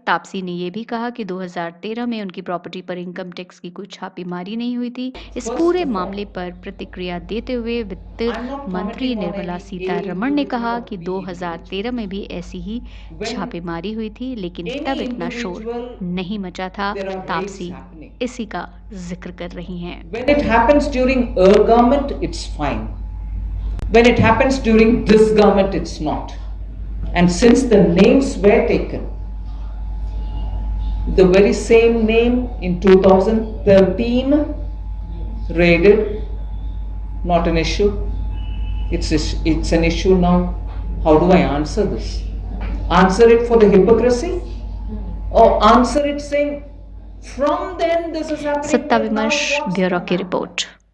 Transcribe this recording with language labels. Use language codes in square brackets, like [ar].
[hi] तापसी ने यह भी कहा कि 2013 में उनकी प्रॉपर्टी पर इनकम टैक्स की कोई छापेमारी नहीं हुई थी। इस पूरे मामले पर प्रतिक्रिया देते हुए वित्त मंत्री निर्मला सीतारमण ने कहा कि 2013 में भी ऐसी ही छापेमारी हुई थी, लेकिन तब इतना शोर नहीं मचा था। तापसी इसी का जिक्र कर रही हैं। [en] When it happens during a government, it's fine. When it happens during this government, it's not. And since the names were taken, the very same name in 2013 raided, not an issue. It's an issue now. How do I answer this? Answer it for the hypocrisy? Or answer it saying, from then this is happening. [hi] सत्ता विमर्श bureau की report.